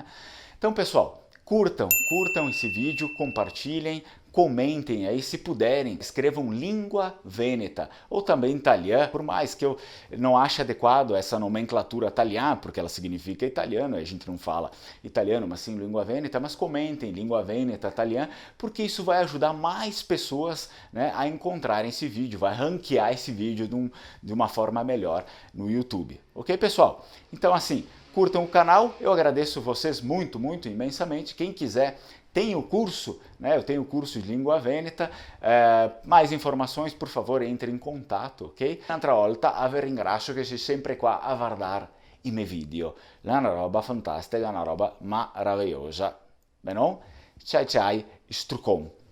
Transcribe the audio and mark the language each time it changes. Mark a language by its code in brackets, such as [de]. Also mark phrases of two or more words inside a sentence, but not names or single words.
[pt] Então, pessoal, curtam esse vídeo, compartilhem, comentem aí, se puderem, escrevam língua veneta ou também italiano, por mais que eu não ache adequado essa nomenclatura italiana, porque ela significa italiano, a gente não fala italiano, mas sim língua veneta, mas comentem língua veneta italiana, porque isso vai ajudar mais pessoas, né, a encontrarem esse vídeo, vai ranquear esse vídeo de uma forma melhor no YouTube. Ok, pessoal? Então assim, curtam o canal, eu agradeço vocês muito, imensamente. Quem quiser, tem o curso, né? Eu tenho o curso de língua veneta. Mais informações, por favor, entre em contatto, ok? [it] Un'altra volta, vi ringrazio che sei sempre qua a guardare i miei video. È una roba fantastica, una roba meravigliosa. Bene? Ciao, strucon.